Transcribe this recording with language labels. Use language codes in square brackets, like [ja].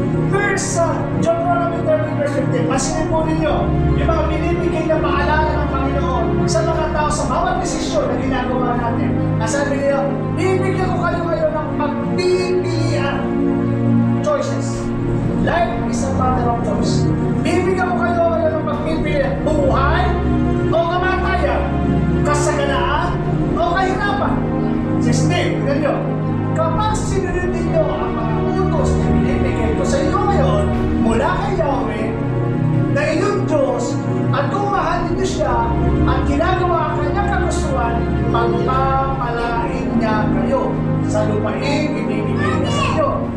[tl] Verse Deuteronomy 30 verse 15. Masinin po ninyo, yung mga binibigay na paalala ng Panginoon sa mga tao sa bawat desisyon na ginagawa natin. Nasabi niyo, bibigyan ko kayo ngayon ng pagpipilian. [en] Choices. Life is a matter of choice. [tl] Bibigyan ko kayo ngayon ng pagpipilian. Buhay o kamatayan. Kasaganaan o kahirapan. 16. Tignan nyo. Kapag sinunod ninyo ang mga utos na binibigay ko sa inyo ngayon mula kay Yahweh na inyong Diyos at kung mahal ninyo siya at ginagawa ang kanyang kagustuhan, pagpapalain niya kayo sa lupain ibibigay niya sa inyo.